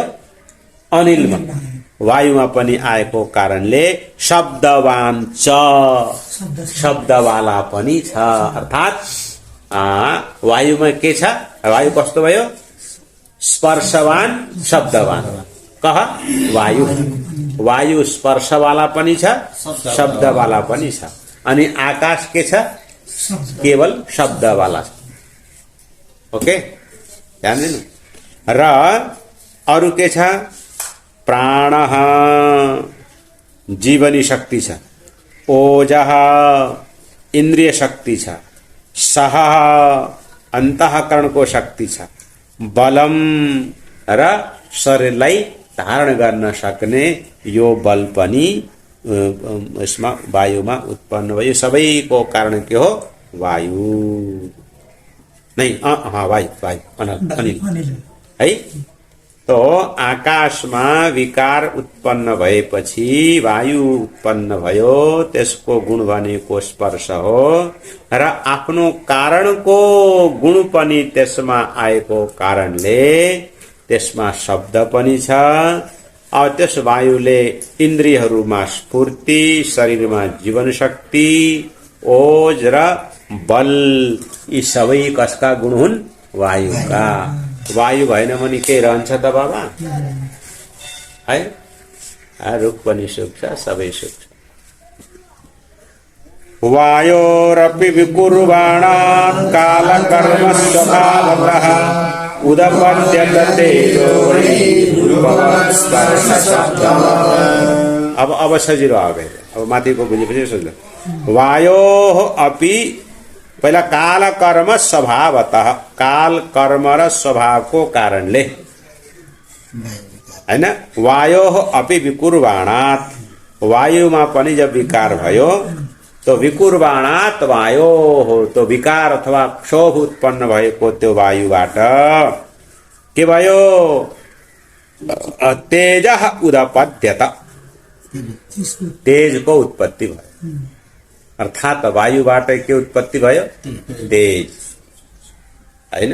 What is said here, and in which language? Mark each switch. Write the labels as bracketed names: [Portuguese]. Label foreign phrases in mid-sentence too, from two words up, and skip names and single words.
[Nepali] अनिलमा, वायुमा पनि आएको कारणले [Sanskrit] शब्दवान च, [Nepali] शब्दवाला पनि छ। अर्थात वायुमा के छ? वायु कस्तो भयो? [Sanskrit] स्पर्शवान शब्दवान। [Nepali] कह वायु, वायु स्पर्शवाला पनि छ, शब्दवाला पनि छ। अनि आकाश के छ? केवल शब्दवाला छ। ओके, ध्यान दिनु। र अरु के छ? प्राणः, जीवनी शक्ति छ। ओजः, इन्द्रिय शक्ति छ। सह, अन्तःकरणको शक्ति छ। बलम र शरीरलाई धारण गर्न सक्ने यो बल पनि यसमा वायुमा उत्पन्न भयो। सबैको कारण के हो? वायु। [Hindi] नहीं, वायु, वायु, अनिल है। [Nepali] तो आकाशमा विकार उत्पन्न भएपछि वायु उत्पन्न भयो, त्यसको गुण भनेको स्पर्श हो र आफ्नो कारणको गुण पनि त्यसमा आएको कारणले त्यसमा शब्द पनि छ। और त्यस वायुले इन्द्रियहरूमा स्फूर्ति, शरीरमा जीवन शक्ति, ओज र बल, यी सबै कसका गुण हुन्? वायुका। वायु भएन भने के रहन्छ त बाबा? है, रुख पनि सुक्छ, सबै सुक्छ। [Sanskrit] वायोरपि विकुर्वाणात् कालकर्म स्वभावतः उदपद्यत तेजो [Nepali] अब सजिलो आ गयो। अब माथिको बुझेपछि सजिलो। [Sanskrit] वायोः अपि, [Nepali] पहिला [Sanskrit] काल कर्म स्वभावतः, [Nepali] काल कर्म र स्वभावको कारणले हैन। [Sanskrit] वायोः अपि विकुर्वाणात्, [Nepali] वायुमा पनि जब विकार भयो तो [Sanskrit] विकुर्वाणात् वायोः, [Nepali] तो विकार अथवा क्षोभ उत्पन्न भएको त्यो वायुबाट के भयो? [Sanskrit] तेजः उदपद्यत, [Nepali] तेजको उत्पत्ति भयो। अर्थात वायुबाट के उत्पत्ति भयो? तेज, हैन?